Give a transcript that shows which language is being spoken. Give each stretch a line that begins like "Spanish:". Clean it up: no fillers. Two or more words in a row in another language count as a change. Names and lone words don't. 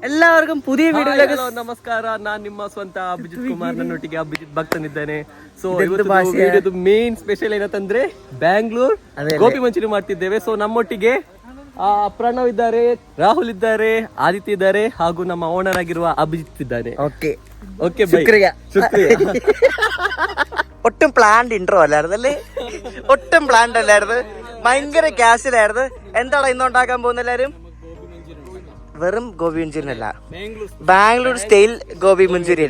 Malayalam: എല്ലാവർക്കും പുതിയ വീഡിയോയിലേക്ക്
Kannada: ನಮಸ್ಕಾರ. ನಾನು ನಿಮ್ಮ ಸ್ವಂತ ಅಭಿಜಿತ್ ಕುಮಾರ್, ನನ್ನೊಟ್ಟಿಗೆ ಅಭಿಜಿತ್ ಭಕ್ತನಿದ್ದಾನೆ. ಸೊ ಇವತ್ತು
English: main special
Kannada: ಏನಂತಂದ್ರೆ ಬ್ಯಾಂಗ್ಳೂರ್ ಗೋಬಿ ಮಂಚೂರಿ ಮಾಡ್ತಿದ್ದೇವೆ. ಸೊ ನಮ್ಮೊಟ್ಟಿಗೆ ಪ್ರಣವ್ ಇದ್ದಾರೆ, ರಾಹುಲ್ ಇದ್ದಾರೆ, ಆದಿತ್ಯ ಇದ್ದಾರೆ ಹಾಗೂ ನಮ್ಮ ಓನರ್ ಆಗಿರುವ ಅಭಿಜಿತ್ ಇದ್ದಾನೆ.
Malayalam: ഓക്കെ ശുക്രിയ. ഒട്ടും
English: planned intro
Malayalam: അല്ലായിരുന്നല്ലേ, ഒട്ടും പ്ലാൻഡ് അല്ലായിരുന്നു, ഭയങ്കര ക്യാഷിലായിരുന്നു. എന്താണ് ഇന്നുണ്ടാക്കാൻ പോകുന്ന എല്ലാരും? വെറും ഗോബി മഞ്ചൂരിയൻ അല്ല, ബാംഗ്ലൂർ സ്റ്റൈൽ ഗോബി മഞ്ചൂരിയൻ.